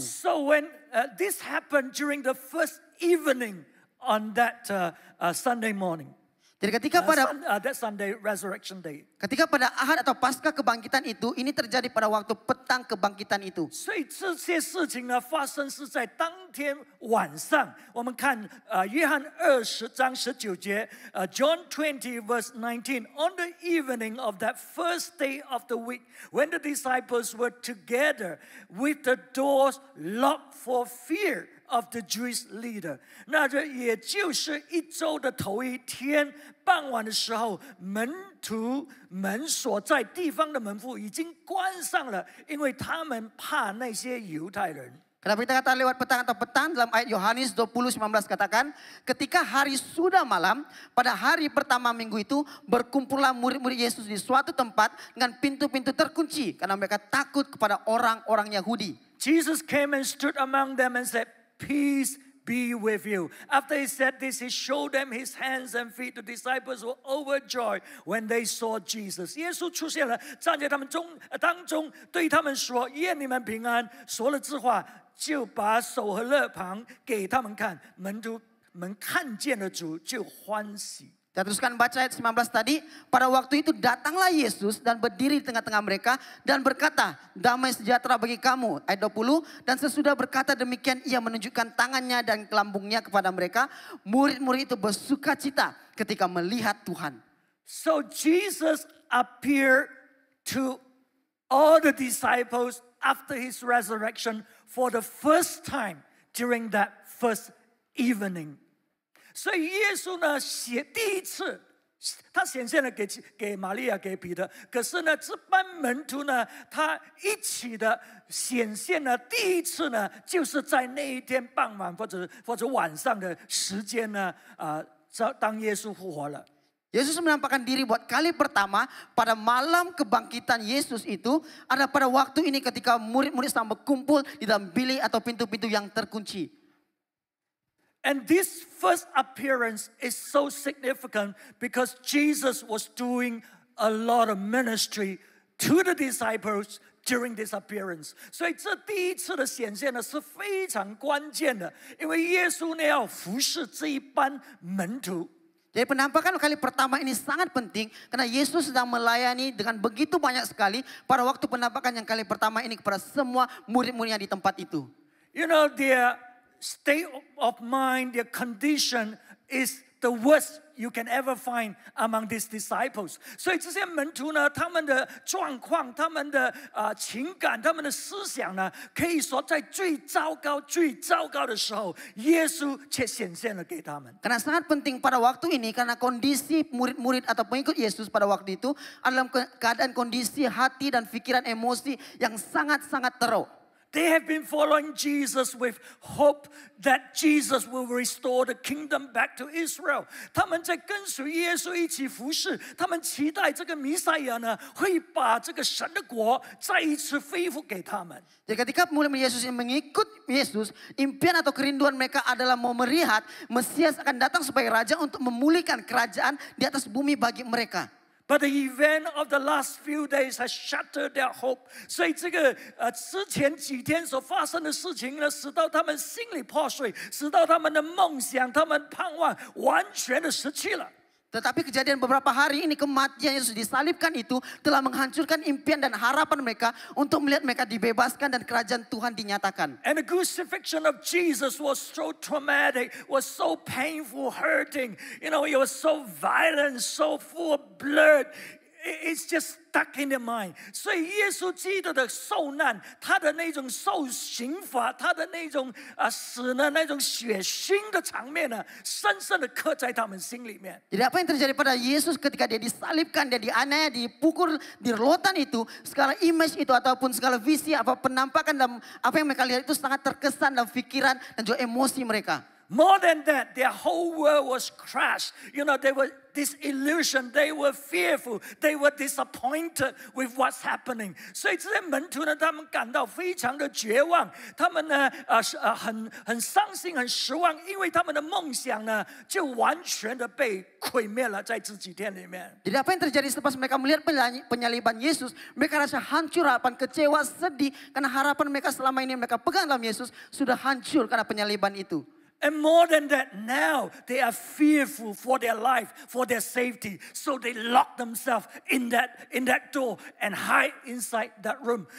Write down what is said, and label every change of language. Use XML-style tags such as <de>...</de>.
<en>So when this happened during the first evening on that Sunday morning.</en> <ms>Jadi ketika pada</ms> <en>that Sunday, Resurrection Day.</en> <ms>ketika pada Ahad atau Paskah kebangkitan itu, ini terjadi pada waktu petang kebangkitan itu.</ms> <zh>所以这些事情呢，发生是在当天晚上。我们看约翰20章19节，</zh> <en>John 20 verse 19. On the evening of that first day of the week, when the disciples were together with the doors locked for fear of the Jewish leader，</en> <zh>那这也就是一周的头一天傍晚的时候，门徒们所在地方的门户已经关上了，因为他们怕那些犹太人。</zh> <ms>Kenapa kita kata lewat petang atau petang dalam ayat Yohanes 20:19 katakan, ketika hari sudah malam, pada hari pertama minggu itu berkumpullah murid-murid Yesus di suatu tempat dengan pintu-pintu terkunci karena mereka takut kepada orang-orang Yahudi.</ms> <en>Jesus came and stood among them and said, "Peace be with you." After he said this, he showed them his hands and feet. The disciples were overjoyed when they saw Jesus.</en> <zh>耶稣出现了，站在他们当中，对他们说：“愿你们平安。” 说了这话，就把手和肋旁给他们看。门徒们看见了主，就欢喜。</zh> <ms>Kita teruskan baca ayat 19 tadi. Pada waktu itu datanglah Yesus dan berdiri di tengah-tengah mereka dan berkata, damai sejahtera bagi kamu. Ayat 20, dan sesudah berkata demikian ia menunjukkan tangannya dan kelambungnya kepada mereka. Murid-murid itu bersuka cita ketika melihat Tuhan.</ms> <en>So Jesus appeared to all the disciples after his resurrection for the first time during that first evening.</en> <zh>所以耶稣呢，第一次，他显现了给玛利亚、给彼得。可是呢，这班门徒呢，他一起的显现呢，第一次呢，就是在那一天傍晚或者晚上的时间呢，当耶稣复活了。</zh> <ms>Yesus menampakkan diri buat kali pertama pada malam kebangkitan Yesus itu ada pada waktu ini ketika murid-murid sedang berkumpul di dalam bilik atau pintu-pintu yang terkunci.</ms> <en>And this first appearance is so significant because Jesus was doing a lot of ministry to the disciples during this appearance.</en> <zh>所以这第一次的显现呢是非常关键的，因为耶稣呢要服侍这一班门徒。</zh> <ms>Jadi penampakan kali pertama ini sangat penting karena Yesus sedang melayani dengan begitu banyak sekali pada waktu penampakan yang kali pertama ini kepada semua murid-muridnya di tempat itu.</ms> <en>You know, their state of mind, their condition is the worst you can ever find among these disciples.</en> <zh>所以这些门徒呢，他们的状况、他们的情感、他们的思想呢，可以说在最糟糕的时候，耶稣却显现了给他们。</zh> <ms>Karena sangat penting pada waktu ini karena kondisi murid-murid atau pengikut Yesus pada waktu itu adalah keadaan kondisi hati dan pikiran emosi yang sangat-sangat teruk.</ms> <en>They have been following Jesus with hope that Jesus will restore the kingdom back to Israel.</en> <zh>他们在跟随耶稣一起服侍，他们期待这个弥赛亚呢会把这个神的国再一次恢复给他们。</zh> <ms>Jadi ketika murid Yesus yang mengikut Yesus, impian atau kerinduan mereka adalah mau melihat Mesias akan datang sebagai raja untuk memulihkan kerajaan di atas bumi bagi mereka.</ms> <en>But the event of the last few days has shattered their hope.</en> <zh>所以这个之前几天所发生的事情呢，使到他们心里破碎，使到他们的梦想、他们盼望完全的失去了。</zh> <ms>Tetapi kejadian beberapa hari ini kematian Yesus disalibkan itu telah menghancurkan impian dan harapan mereka untuk melihat mereka dibebaskan dan kerajaan Tuhan dinyatakan.</ms> <en>And the crucifixion of Jesus was so traumatic, was so painful, hurting. You know, it was so violent, so full of blood. It's just stuck in their mind.</en> <zh>所以耶稣基督的受难，他的那种受刑罚，他的那种死呢那种血腥的场面呢，深深的刻在他们心里面。</zh> <ms>Jadi apa yang terjadi pada Yesus ketika dia disalibkan, dia dianiaya, dipukul di rotan itu, segala image itu ataupun segala visi apa penampakan dalam apa yang mereka lihat itu sangat terkesan dalam pikiran dan juga emosi mereka.</ms> <en>More than that, their whole world was crushed. You know, they were disillusioned. They were fearful. They were disappointed with what's happening.</en> <zh>所以这些门徒呢，他们感到非常的绝望。他们呢，很伤心、很失望，因为他们的梦想呢，就完全的被毁灭了，在这几天里面。</zh> <ms>Jadi apa yang terjadi selepas mereka melihat penyaliban Yesus, mereka rasa hancur, harapan, kecewa, sedih karena harapan mereka selama ini mereka pegang dalam Yesus sudah hancur karena penyaliban itu.</ms> <en>And more than that, now they are fearful for their life, for their safety. So they lock themselves in that door and hide inside that room.</en>